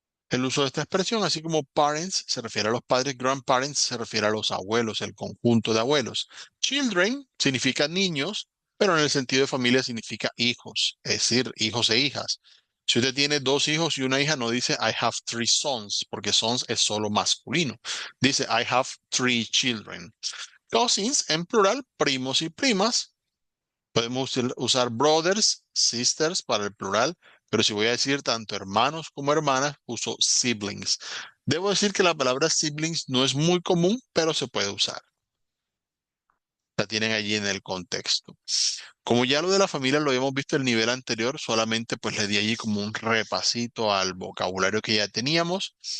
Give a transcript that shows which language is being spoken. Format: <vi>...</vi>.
<es>el uso de esta expresión, así como parents se refiere a los padres, grandparents se refiere a los abuelos, el conjunto de abuelos. Children significa niños, pero en el sentido de familia significa hijos, es decir, hijos e hijas. Si usted tiene dos hijos y una hija, no dice</es> <en>I have three sons,</en> <es>porque sons es solo masculino. Dice</es> <en>I have three children.</en> <es>Cousins en plural, primos y primas. Podemos usar brothers, sisters para el plural, pero si voy a decir tanto hermanos como hermanas, uso siblings. Debo decir que la palabra siblings no es muy común, pero se puede usar. La tienen allí en el contexto. Como ya lo de la familia lo habíamos visto en el nivel anterior, solamente pues le di allí como un repasito al vocabulario que ya teníamos.</es>